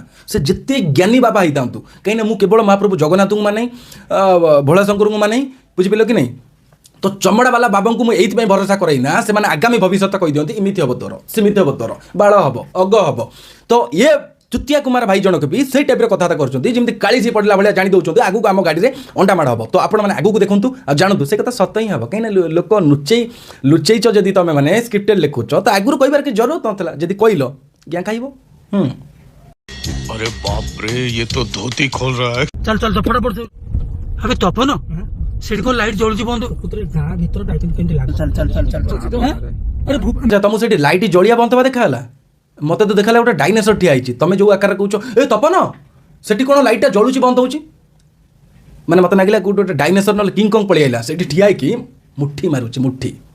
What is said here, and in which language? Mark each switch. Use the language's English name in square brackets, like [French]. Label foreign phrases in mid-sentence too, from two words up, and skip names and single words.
[Odia] ସେ ଯେତେ ଜ୍ଞାନୀ ବାବା ହେଇଥାନ୍ତୁ କାହିଁକିନା ମୁଁ କେବଳ ମହାପ୍ରଭୁ ଜଗନ୍ନାଥଙ୍କୁ ମାନେ ଭୋଳାଶଙ୍କରଙ୍କୁ ମାନେ ବୁଝିପାରିଲ କି ନାହିଁ ତ ଚମଡ଼ା ବାଲା ବାବାଙ୍କୁ ମୁଁ ଏଇଥିପାଇଁ ଭରସା କରେଇନା ସେମାନେ ଆଗାମୀ ଭବିଷ୍ୟତ କହିଦିଅନ୍ତି ଏମିତି ହେବ ତୋର ସେମିତି ହେବ ତୋର ବାଳ ହେବ ଅଗ ହେବ ତ ଇଏ ଚୁତିଆ କୁମାର ଭାଇ ଜଣକ ବି ସେଇ ଟାଇପ୍ର କଥାବାର୍ତ୍ତା କରୁଛନ୍ତି ଯେମିତି କାଳିସି ପଡ଼ିଲା ଭଳିଆ ଜାଣି ଦେଉଛନ୍ତି ଆଗକୁ ଆମ ଗାଡ଼ିରେ ଅଣ୍ଡା ମାଡ଼ ହେବ ତ ଆପଣମାନେ ଆଗକୁ ଦେଖନ୍ତୁ ଆଉ ଜାଣନ୍ତୁ ସେ କଥା ସତ ହିଁ ହେବ କାହିଁକିନା ଲୋକ ଲୁଚେଇଛ ଯଦି ତମେ ମାନେ ସ୍କ୍ରିପ୍ଟେଡ୍ ଲେଖୁଛ ତ ଆଗରୁ କହିବାର କିଛି ଜରୁରତ ନଥିଲା ଯଦି କହିଲ ଜ୍ଞା ଖାଇବ [Hindi] अरे बाप रे ये तो धोती खोल रहा है। [Odia] ଚାଲ ଚାଲ ଫଟାଫଟ ଆବେ ତପନ ସେଠି କଣ ଲାଇଟ୍ ଜଳୁଛି ବନ୍ଦ ଗାଁ ଭିତରେ ଲାଇଟ୍ କେମିତି ଲାଗେ ଚାଲ ଚାଲ ଚାଲ ଚାଲ ଆରେ ତମକୁ ସେଠି ଲାଇଟ୍ ଜଳିଆ ବନ୍ଦ ହେବା ଦେଖାହେଲା ମତେ ତ ଦେଖାହେଲା ଗୋଟେ ଡାଇନୋସର ଠିଆ ହେଇଛି ତମେ ଯୋଉ ଆକାରରେ କହୁଛ ଏ ତପନ ସେଠି କ'ଣ ଲାଇଟ୍ଟା ଜଳୁଛି ବନ୍ଦ ହେଉଛି ମାନେ ମତେ ଲାଗିଲା କୋଉଠି ଗୋଟେ ଡାଇନୋସର ନହେଲେ କିଙ୍ଗ କଙ୍ଗ ପଳେଇ ଆଇଲା ସେଠି ଠିଆ ହେଇକି ମୁଠି ମାରୁଛି ମୁଠି